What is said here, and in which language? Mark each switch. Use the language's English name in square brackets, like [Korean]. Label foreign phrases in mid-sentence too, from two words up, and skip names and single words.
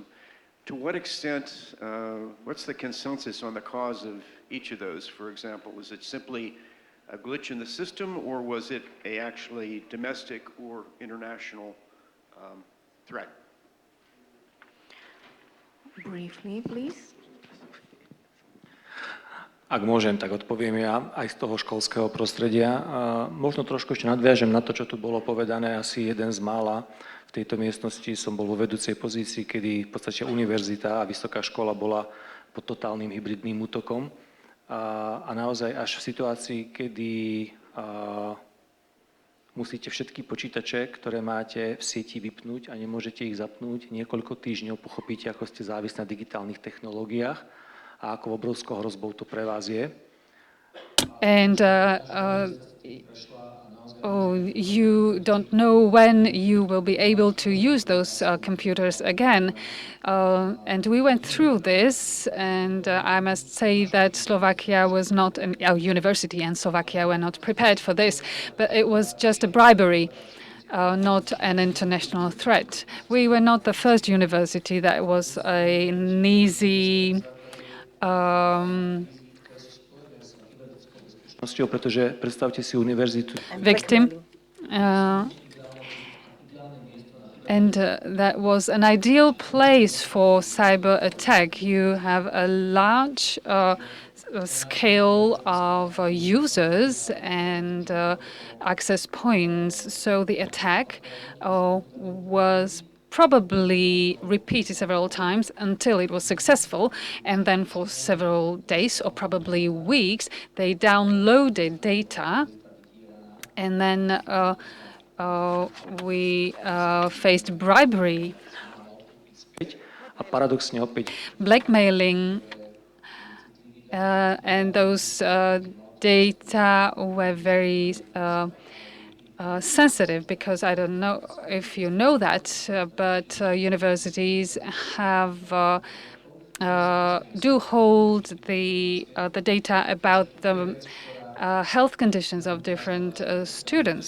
[English] To what extent, what's the consensus on the cause of each of those? For example, was it simply a glitch in the system, or was it a actually domestic or international threat? Briefly, please. [Slovak] Ak môžem, tak odpoviem ja aj z toho školského prostredia. Možno trošku ešte nadviažem na to, čo tu bolo povedané, asi jeden z mála. V tejto miestnosti som bol vo vedúcej pozícii, kedy v podstate univerzita a vysoká škola bola pod totálnym hybridným útokom. a naozaj až v situácii, kedy musíte všetky počítače, ktoré máte v sieti, vypnúť a nemôžete ich zapnúť. Niekoľko týždňov pochopíte, ako ste závislí na digitálnych technológiách a ako obrovskou hrozbou to pre vás je. [English] And you don't know when you will be able to use those computers again. And we went through this, and I must say that Slovakia was not, our university and Slovakia were not prepared for this, but it was just a bribery. Not an international threat. We were not the first university that was an easy [Slovak] Pretože predstavte si univerzitu. [English] victim. And that was an ideal place for cyber attack. You have a large scale of users and access points. So the attack was probably repeated several times until it was successful. And then for several days or probably weeks, they downloaded data. And then we faced bribery, [Slovak] A paradoxne opäť [English] blackmailing, and those data were very sensitive, because I don't know if you know that, but universities have do hold the data about the health conditions of different students.